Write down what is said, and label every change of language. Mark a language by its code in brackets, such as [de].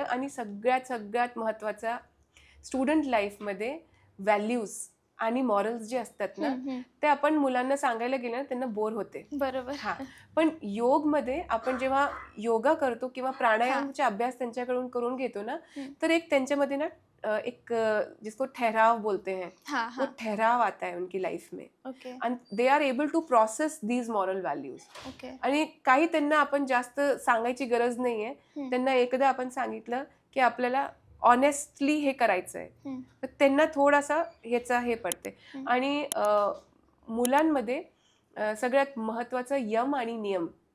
[mr] आणि सगळ्यात महत्त्वाचा, स्टुडंट लाईफमध्ये व्हॅल्यूज आणि मॉरल्स जे असतात ना, ते आपण मुलांना सांगायला गेलं ना, त्यांना बोर होते. बरोबर. हा, पण योगमध्ये आपण जेव्हा योगा करतो किंवा प्राणायामचा अभ्यास त्यांच्याकडून करून घेतो ना, तर एक त्यांच्यामध्ये ना एक [hi] जिसको ठहराव बोलते हैं, वो ठहराव आता है उनकी लाइफ में. [en] And they are able to process these moral values. [mr] आणि काही त्यांना आपण जास्त सांगायची गरज नाहीये. त्यांना एकदा आपण सांगितलं की आपल्याला ऑनेस्टली हे करायचंय, तर त्यांना थोडासा ह्याचा हे पडते. आणि मुलांमध्ये सगळ्यात महत्वाचं यम आणि नियम